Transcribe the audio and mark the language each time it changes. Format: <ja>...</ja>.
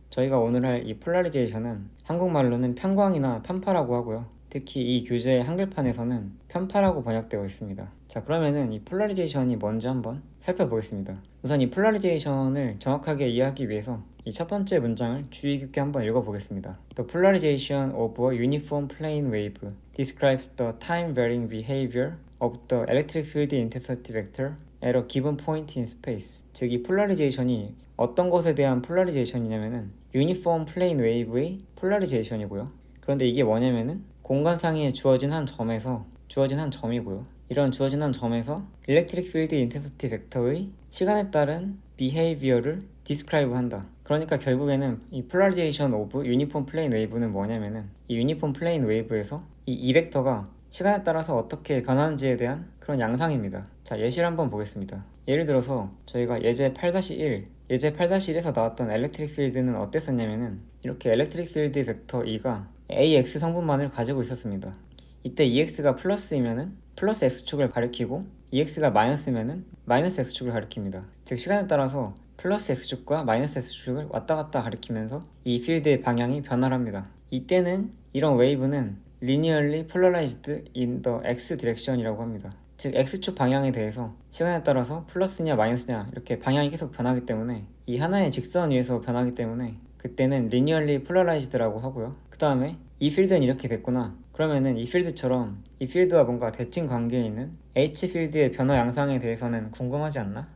<ko>저희가 오늘 할 이 폴라리제이션은 한국말로는 편광이나 편파라고 하고요. 특히 이 교재의 한글판에서는 편파라고 번역되어 있습니다. 자, 그러면은 이 폴라리제이션이 뭔지 한번 살펴보겠습니다. 우선 이 폴라리제이션을 정확하게 이해하기 위해서 이 첫 번째 문장을 주의 깊게 한번 읽어보겠습니다.</ko> <en>The polarization of a uniform plane wave describes the time-varying behavior of the electric field intensity vector at a given point in space.</en> <ko>즉, 이 폴라리제이션이 어떤 것에 대한 폴라리제이션이냐면은 유니폼 플레인 웨이브의 폴라리제이션이고요. 그런데 이게 뭐냐면은 공간상에 주어진 한 점이고요. 이런 주어진 한 점에서 일렉트릭 필드 인텐시티 벡터의 시간에 따른 비헤이비어를 디스크라이브 한다. 그러니까 결국에는 이 폴라리제이션 오브 유니폼 플레인 웨이브는 뭐냐면은 이 유니폼 플레인 웨이브에서 이 벡터가 시간에 따라서 어떻게 변하는지에 대한 그런 양상입니다. 자, 예시를 한번 보겠습니다. 예를 들어서 저희가 예제 8-1에서 나왔던 엘렉트릭 필드는 어땠었냐면은 이렇게 엘렉트릭 필드 벡터 E가 AX 성분만을 가지고 있었습니다. 이때 EX가 플러스이면은 플러스 X축을 가리키고 EX가 마이너스면은 마이너스 X축을 가리킵니다. 즉 시간에 따라서 플러스 X축과 마이너스 X축을 왔다 갔다 가리키면서 이 필드의 방향이 변화합니다. 이때는 이런 웨이브는</ko> <en>linearly polarized in the X direction</en> <ko>이라고 합니다. 즉 X축 방향에 대해서 시간에 따라서 플러스냐 마이너스냐 이렇게 방향이 계속 변하기 때문에 이 하나의 직선 위에서 변하기 때문에 그때는</ko> <en>linearly polarized</en> <ko>라고 하고요. 그 다음에 이 필드는 이렇게 됐구나. 그러면은 이 필드처럼 이 필드와 뭔가 대칭 관계에 있는 H 필드의 변화 양상에 대해서는 궁금하지 않나?</ko>